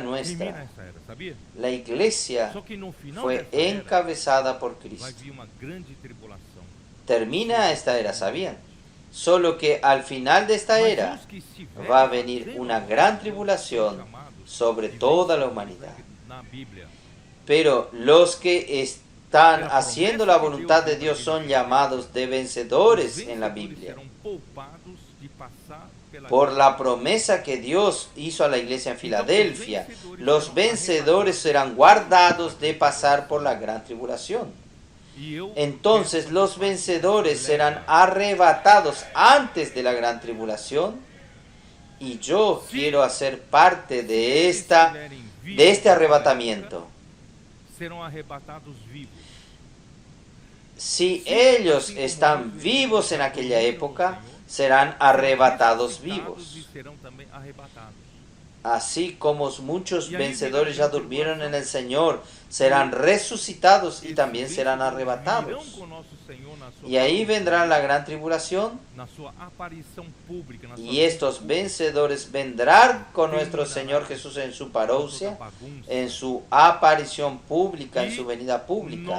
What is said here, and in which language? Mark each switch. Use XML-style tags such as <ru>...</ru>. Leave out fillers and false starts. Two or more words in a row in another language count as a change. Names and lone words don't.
<es>Termina nuestra,</es> <pt>essa era, sabia?</pt> <es>la iglesia</es> <pt>Só que no final</pt> <es>fue</es> <pt>dessa era,</pt> <es>encabezada por</es> <pt>vai</pt> <es>Cristo.</es> <pt>vir uma grande tribulação.</pt> <es>Termina esta era, ¿sabían? Solo que al final de esta</es> <pt>Mas</pt> <es>era</es> <pt>os que estiverem</pt> <es>va a venir</es> <pt>fazendo</pt> <es>una</es> <pt>a</pt> <es>gran</es> <pt>vontade de Deus</pt> <es>tribulación</es> <pt>serão chamados</pt> <es>sobre</es> <pt>de</pt> <es>toda la</es> <pt>vencedores,</pt> <es>humanidad.</es> <pt>Na Bíblia.</pt> <es>Pero los que están haciendo la voluntad de Dios son llamados de vencedores en la Biblia.</es> <pt>Serão poupados de passar pela</pt> <es>Por la promesa que Dios hizo a la iglesia en Filadelfia, los vencedores serán guardados de pasar por la gran tribulación.</es> <pt>E eu</pt> <es>Entonces los vencedores serán arrebatados antes de la gran tribulación. Y yo quiero hacer parte de este arrebatamiento.</es> <pt>serão arrebatados vivos.</pt> <es>Si ellos están vivos en aquella época, serán arrebatados</es> <pt>Ressuscitados vivos. e serão também arrebatados.</pt> <es>así como muchos vencedores ya durmieron en el Señor, serán resucitados y también serán arrebatados. Y ahí vendrá la gran tribulación, y estos vencedores vendrán con nuestro Señor Jesús en su parousia, en su aparición pública, en su venida pública.</es>